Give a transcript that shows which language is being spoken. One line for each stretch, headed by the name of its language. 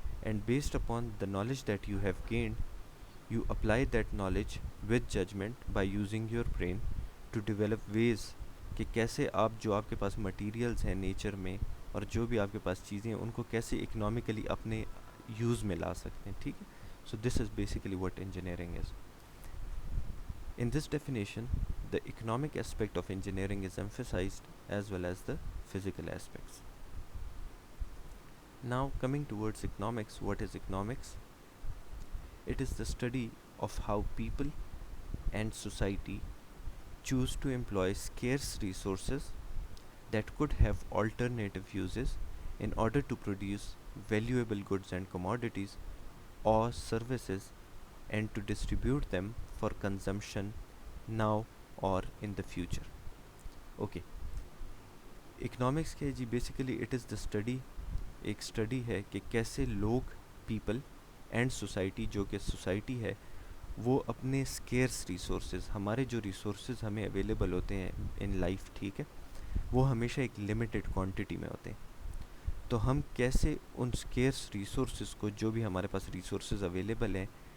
English: and based upon the knowledge that you have gained you apply that knowledge with judgment by using your brain to develop ways
Hindi: कि कैसे आप जो आपके पास materials हैं nature में और जो भी आपके पास चीज़ें हैं उनको कैसे इकोनॉमिकली अपने यूज़ में ला सकते हैं, ठीक है।
English: So this is basically what engineering is. In this definition, the economic aspect of engineering is emphasized as well as the physical aspects. Now coming towards economics, what is economics? It is the study of how people and society choose to employ scarce resources that could have alternative uses in order to produce valuable goods and commodities or services and to distribute them for consumption now or in the future. Okay.
Hindi: Economics के जी
English: basically it is the study,
Hindi: एक study है कि कैसे लोग people and society जो कि society है वो अपने स्केर्स रिसोर्सेज, हमारे जो रिसोर्सेज हमें अवेलेबल होते हैं इन लाइफ, ठीक है, वो हमेशा एक लिमिटेड क्वांटिटी में होते हैं, तो हम कैसे उन स्केर्स रिसोर्सेज को जो भी हमारे पास रिसोर्सेज अवेलेबल हैं